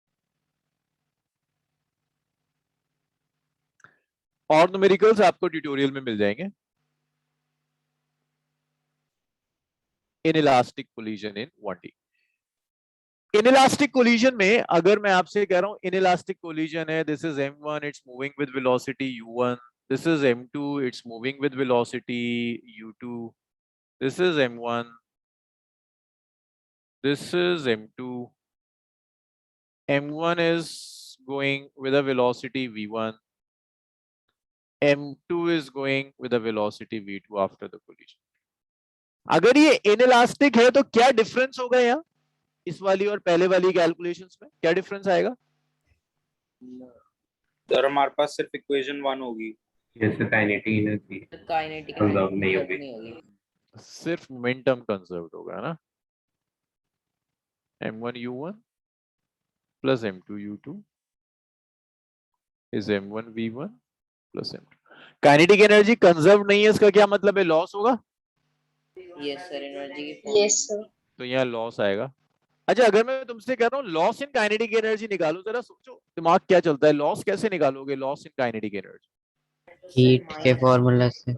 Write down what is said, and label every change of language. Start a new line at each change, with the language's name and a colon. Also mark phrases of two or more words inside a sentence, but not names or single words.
Hindi: और न्यूमेरिकल्स आपको ट्यूटोरियल में मिल जाएंगे।
English: inelastic collision in 1D. inelastic collision
Hindi: में अगर मैं आपसे कह रहा हूं
English: inelastic collision
Hindi: है,
English: this is M1, it's moving with velocity U1, this is M2, it's moving with velocity U2, this is M1, this is M2, M1 is going with a velocity V1, M2 is going with a velocity V2 after the collision।
Hindi: अगर ये इनइलास्टिक है तो क्या डिफरेंस होगा यहाँ इस वाली और पहले वाली कैलकुलेशंस में, क्या डिफरेंस आएगा? सर हमारे पास सिर्फ इक्वेशन 1 होगी। जैसे
English: kinetic energy
Hindi: काइनेटिक Conserve नहीं होगी। नहीं होगी। सिर्फ मोमेंटम कंजर्व होगा ना,
English: m1u1 plus m2u2 is m1v1 plus m2। kinetic energy
Hindi: कंजर्व नहीं है, इसका क्या मतलब है? लॉस होगा।
English: yes sir, energy की Yes, sir.
Hindi: तो यहाँ लॉस आएगा। अच्छा, अगर मैं तुमसे कह रहा हूँ
English: loss in kinetic energy
Hindi: निकालो, जरा सोचो दिमाग क्या चलता है। लॉस कैसे निकालोगे?
English: loss in kinetic energy.
Hindi: हीट के फॉर्मूला से।